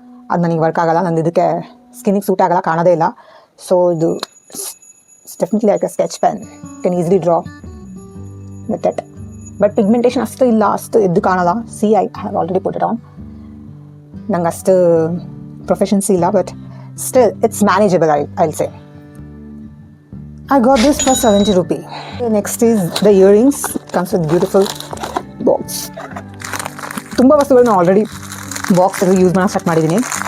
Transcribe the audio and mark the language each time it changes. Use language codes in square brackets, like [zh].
[kn] ಅದು ನನಗೆ ವರ್ಕ್ ಆಗೋಲ್ಲ, ನಂದು ಇದಕ್ಕೆ ಸ್ಕಿನ್ನಿಗೆ ಸೂಟ್ ಆಗೋಲ್ಲ, ಕಾಣೋದೇ ಇಲ್ಲ. ಸೊ ಇದು [en] It's definitely like a sketch pen. Can easily draw with it. But pigmentation [kn] ಅಷ್ಟು ಇಲ್ಲ, ಅಷ್ಟು ಎದ್ದು ಕಾಣಲ್ಲ. [en] I have already put it on. [kn] ನಂಗೆ ಅಷ್ಟು [en] Proficiency ಇಲ್ಲ, but still it's manageable. I will say I got this for 70 rupee. Next is the earrings. Comes with beautiful box. [kn] ತುಂಬ ವಸ್ತುಗಳನ್ನ ಆಲ್ರೆಡಿ ಬಾಕ್ಸ್ ಯೂಸ್ ಮಾಡೋಕ್ಕೆ ಸ್ಟಾರ್ಟ್ ಮಾಡಿದ್ದೀನಿ.